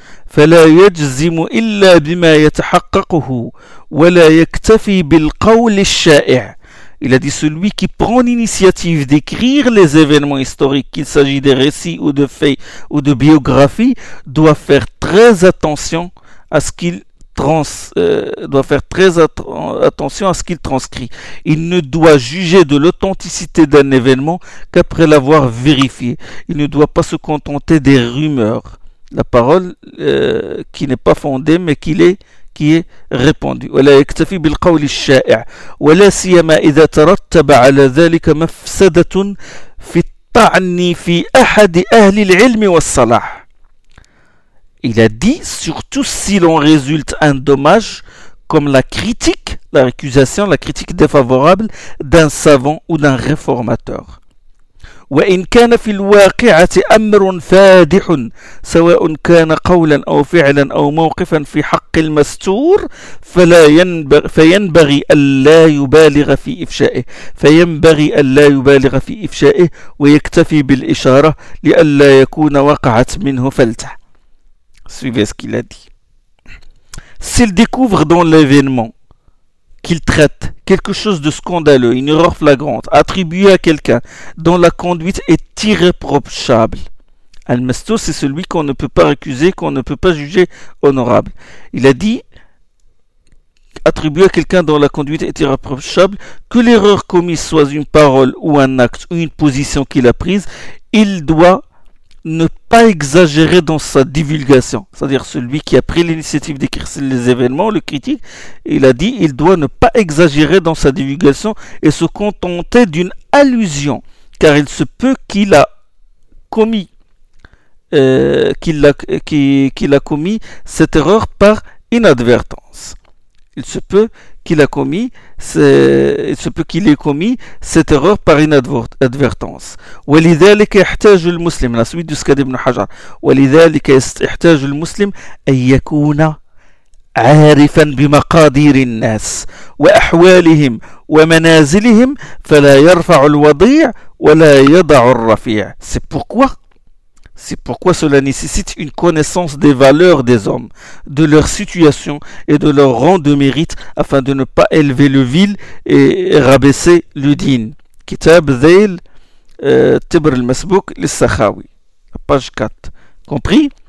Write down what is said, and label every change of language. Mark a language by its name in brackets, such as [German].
[Arabic] فلا يجزم إلا بما يتحققه ولا يكتفي بالقول الشائع. [French] Il a dit, celui qui prend l'initiative d'écrire les événements historiques, qu'il s'agit des récits ou de faits ou de biographies, doit faire très attention à ce qu'il doit faire très attention à ce qu'il transcrit. Il ne doit juger de l'authenticité d'un événement qu'après l'avoir vérifié. Il ne doit pas se contenter des rumeurs. La parole qui n'est pas fondée mais qui est répandue. [Arabic] ولا يكتفي بالقول الشائع ولا سيما إذا ترتب على ذلك مفسدة في الطعن في أحد أهل العلم والصلاح. [French] Il a dit surtout si l'on résulte un dommage comme la critique, la récusation, la critique défavorable d'un savant ou d'un réformateur. [Arabic] وإن كان في الواقعة أمر فادح سواء كان قولا أو فعلا أو موقفا في حق المستور فلا ينبغي فينبغي ألا يبالغ في إفشائه فينبغي ألا يبالغ في إفشائه ويكتفي بالإشارة لئلا يكون وقعت منه فلتة. [French] Suivez ce qu'il a dit. S'il découvre dans l'événement qu'il traite quelque chose de scandaleux, une erreur flagrante, attribuée à quelqu'un dont la conduite est irréprochable. Al-Mastou, c'est celui qu'on ne peut pas accuser, qu'on ne peut pas juger honorable. Il a dit, attribuée à quelqu'un dont la conduite est irréprochable, que l'erreur commise soit une parole ou un acte ou une position qu'il a prise, il doit ne pas exagérer dans sa divulgation. C'est-à-dire celui qui a pris l'initiative d'écrire les événements, le critique, il a dit, il doit ne pas exagérer dans sa divulgation et se contenter d'une allusion, car il se peut qu'il a commis, qu'il a commis cette erreur par inadvertance. Il se peut qu'il a commis, il se peut qu'il ait commis cette erreur par inadvertance. [Arabic] ولذلك يحتاج المسلم, [French] la suite du Skad ibn Hajar, [Arabic] ولذلك يحتاج المسلم أن يكون عارفا بمقادير الناس وأحوالهم ومنازلهم فلا يرفع الوضيع ولا يضع الرفيع. [French] C'est pourquoi cela nécessite une connaissance des valeurs des hommes, de leur situation et de leur rang de mérite, afin de ne pas élever le vil et rabaisser le digne. Kitab Zayl Tibr al-Masbouk al-Sakhawi, page 4. Compris?